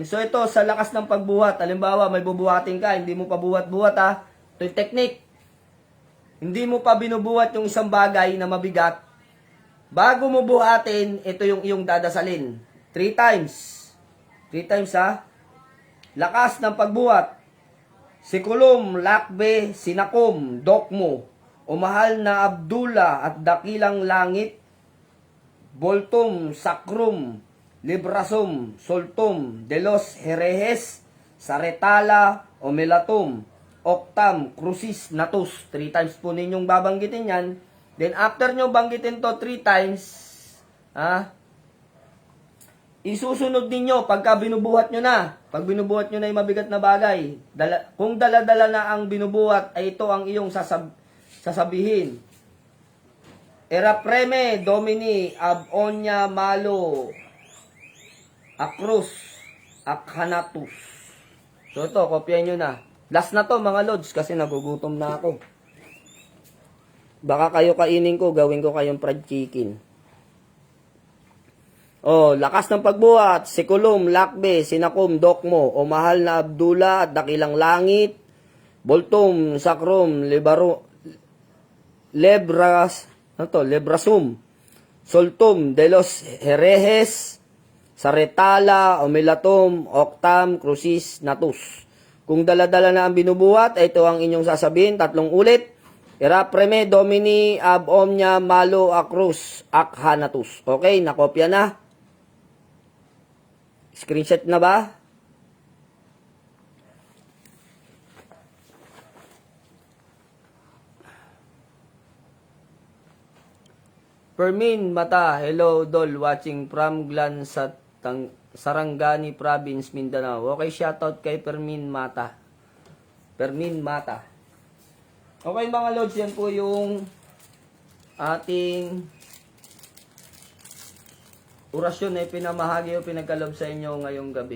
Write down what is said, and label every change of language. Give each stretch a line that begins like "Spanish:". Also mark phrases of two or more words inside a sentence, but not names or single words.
Filipino: So ito, sa lakas ng pagbuhat, halimbawa may bubuhatin ka, hindi mo pa buhat-buhat ha. Ito yung technique. Hindi mo pa binubuhat yung isang bagay na mabigat. Bago mo buhatin, ito yung iyong dadasalin. 3 times. 3 times ha. Lakas ng pagbuhat. Sikulum, lakbe, sinakom, dokmo. O mahal na Abdullah at dakilang langit. Boltum, Sacrum, Librasum, Soltum, Delos, Herejes, Saretala, Omelatum, Octam, Crucis, Natus. 3 times po ninyong babanggitin yan. Then after nyo banggitin to 3 times, isusunod ninyo pagka binubuhat nyo na. Pag binubuhat nyo na yung mabigat na bagay, kung dala-dala na ang binubuhat, ay ito ang iyong sasabihin.
Latin: Erapreme Domini ab onya malo akrus akhanatus.
Filipino: So ito, kopyahin nyo na. Last na to mga lods kasi nagugutom na ako. Baka kayo kainin ko, gawin ko kayong
English: fried chicken.
Filipino: Oh, lakas ng pagbuhat, sikulum, lakbe, sinakum, dokmo, o mahal na Abdullah at dakilang langit, boltum, sakrum, Lebrasum, Soltum, Delos Herejes, Saretala, Omelatum, Octam, Crucis, Natus. Kung dala-dala na ang binubuhat, ito ang inyong sasabihin, 3 ulit.
Latin: Erapreme Domini ab omnia malo acrus akhanatus.
Filipino: Okay, nakopya na. Screenshot na ba? Permin Mata, hello Dol,
English: watching from Glan sa Sarangani Province, Mindanao.
Filipino: Okay, shoutout kay Permin Mata. Permin Mata. Okay mga lods, yan po yung ating orasyon na pinamahagi o pinagkalob sa inyo ngayong gabi.